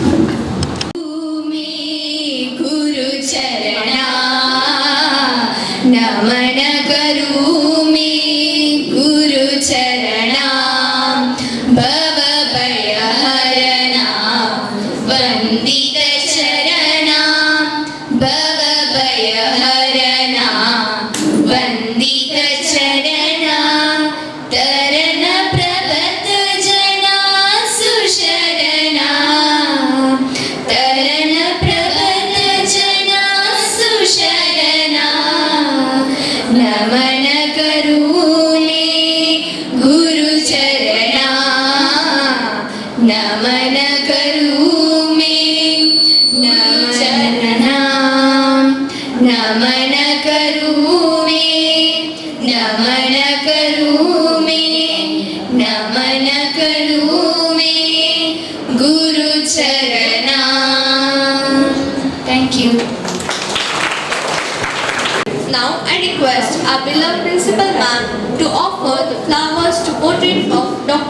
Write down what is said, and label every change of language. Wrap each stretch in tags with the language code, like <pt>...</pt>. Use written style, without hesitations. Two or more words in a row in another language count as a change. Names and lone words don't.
<hi>नमन करू मैं गुरु चरणा भव भय हरणा वंदित चरणा भव भय हरणा वंदित चरणा तरन प्रभत जना सुशरणा तरन प्रभत जना सुशरणा नमन करू मैं गुरु चरणा नमन करू मैं चरणा नमन करू मैं नमन करू मैं नमन करू मैं गुरु चरणा.</hi> <en>Thank you. Now I request our beloved principal ma'am to offer the flowers to portrait of Dr.</en>